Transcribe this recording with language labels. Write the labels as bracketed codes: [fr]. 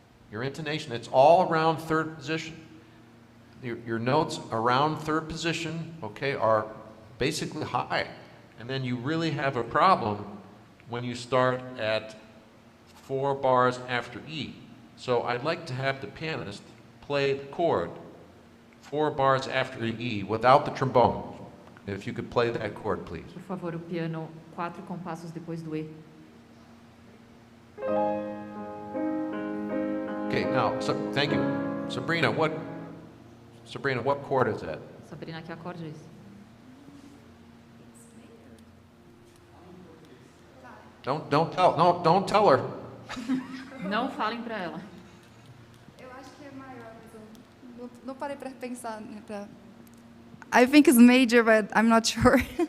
[en] Your intonation. It's all around third position. Your notes around third position, okay, are basically high, and then you really have a problem when you start at 4 bars after E. So I'd like to have the pianist play the chord 4 bars after E without the trombone. If you could play that chord, please. [pt] Por favor, o piano 4 compassos depois do E. [en] Okay, now, so, thank you. Sabrina, what chord is that? [pt] Sabrina, que acorde é esse? [en] Don't tell her. [pt] Não falem para ela. Eu acho que é maior, mas eu não parei para pensar. [en] I think it's major, but I'm not sure.